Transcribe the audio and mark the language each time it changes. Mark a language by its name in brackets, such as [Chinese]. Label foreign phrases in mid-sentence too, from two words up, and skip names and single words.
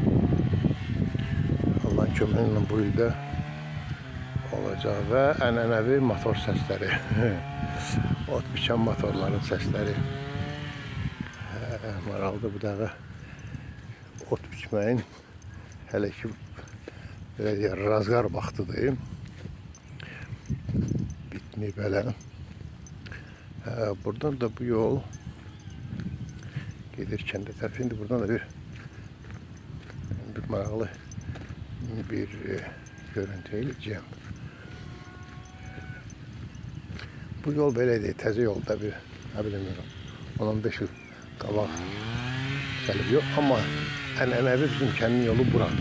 [Azerbaijani] Allahın köməyi ilə bu ildə olacaq və ənənəvi motor səsləri. Ot biçən motorların səsləri. Maraqlıdır bu dəqiqə ot biçməyin hələ ki belə deyək, razqar vaxtıdır. [Turkish] Böyle. Buradan da bu yol gelirken de tarafında buradan da bir [Azerbaijani] maraqlı bir görüntü eləyəcəm. Bu yol belə deyil, təzə yolda bir, nə bilmiyorum, 10-15 yıl qabaq gəlib yox, amma ənənəvi bizim kəndin yolu buradır.